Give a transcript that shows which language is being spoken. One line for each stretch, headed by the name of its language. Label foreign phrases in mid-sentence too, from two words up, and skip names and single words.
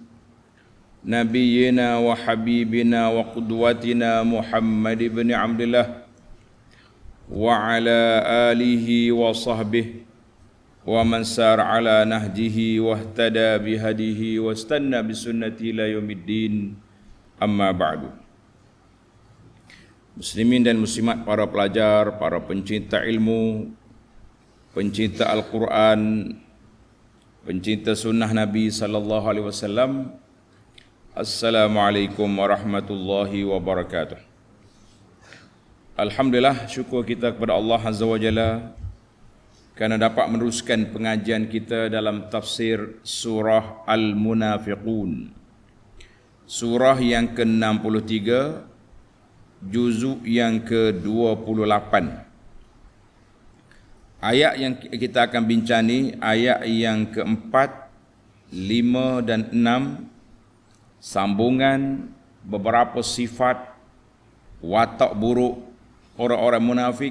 Arabic: نبينا وحبيبنا وقدوتنا محمد بن عبد الله وعلى آله وصحبه ومن سار على نهجه واهتدى بهديه واستن بسنته إلى يوم الدين. أما بعد.
Malay: Muslimin dan muslimat, para pelajar, para pencinta ilmu, pencinta Al-Quran, pencinta sunnah Nabi
Arabic: صلى الله عليه وسلم. السلام عليكم ورحمة الله وبركاته.
Malay: Alhamdulillah, syukur kita kepada Allah
Arabic: عز وجل
Malay: kerana dapat meneruskan pengajian kita dalam tafsir surah Al-Munafiqun. Surah yang ke-63, juzuk yang ke-28. Ayat yang kita akan bincang ni, ayat yang ke-4, 5 dan 6, sambungan beberapa sifat watak buruk orang-orang munafik.